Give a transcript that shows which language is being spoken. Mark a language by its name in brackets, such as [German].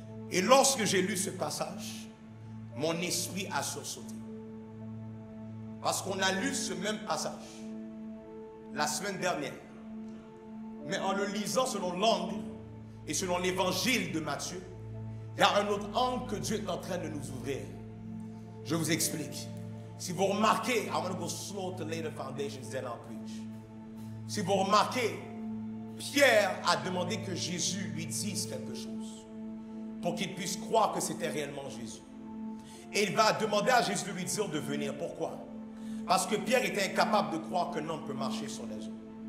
[French] Et lorsque j'ai lu ce passage, mon esprit a sursauté. Parce qu'on a lu ce même passage la semaine dernière. Mais en le lisant selon l'angle et selon l'évangile de Matthieu, il y a un autre angle que Dieu est en train de nous ouvrir. Je vous explique. Si vous remarquez, [English] I want to go slow to lay the foundations, then I'll preach. [French] Si vous remarquez, Pierre a demandé que Jésus lui dise quelque chose pour qu'il puisse croire que c'était réellement Jésus. Et il va demander à Jésus de lui dire de venir. Pourquoi? Parce que Pierre était incapable de croire qu'un homme peut marcher sur les eaux.